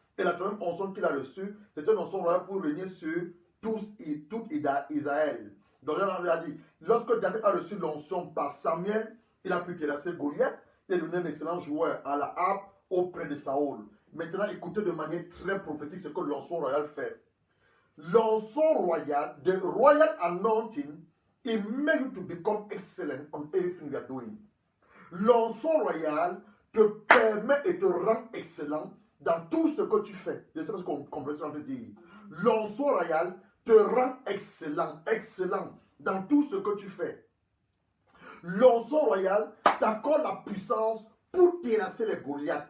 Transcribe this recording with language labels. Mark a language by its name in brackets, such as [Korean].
[French] Et la troisième onction qu'il a reçue, c'était une onction royale pour régner sur tout Israël. Donc, on a dit, lorsque David a reçu l'onction par Samuel, il a pu terrasser Goliath. Il est devenu un excellent joueur à la harpe auprès de Saoul. Maintenant, écoutez de manière très prophétique ce que l'onction royale fait. L'onction royale, [English] the royal anointing, it makes you to become excellent on everything you are doing. [French] L'onction royale te permet et te rend excellent dans tout ce que tu fais. Je sais pas ce qu'on comprend de dire. L'onction royale te rend excellent dans tout ce que tu fais. L'onction royale t'accorde la puissance pour terrasser les Goliaths.